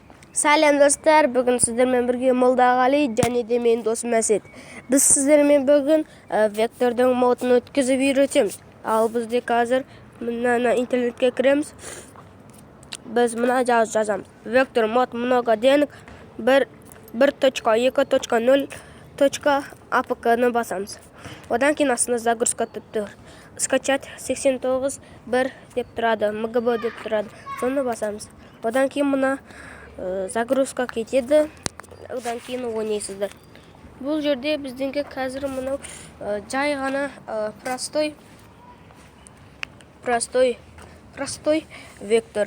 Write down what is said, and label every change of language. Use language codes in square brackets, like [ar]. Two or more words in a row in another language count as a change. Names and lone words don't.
[kk] Салам достар, бүгін сіздермен бірге Молдағали және де мен досым Әсет. Біз сіздермен бүгін вектордың модын өткізіп үйретеміз. Ал бізде қазір мына интернетке кіреміз. Біз мына жазамыз. Вектор мод много денег 1.2.0.apk-ны басамыз. Одан кейін астына загрузка деп тұр. Скачать 89.1 деп тұрады, МГБ деп тұрады. Соны басамыз. Одан кейін мына загрузка кетеді. Одан кейін ойнайсыздар. Бұл жерде біздіңге қазір мынау жай ғана простой вектор.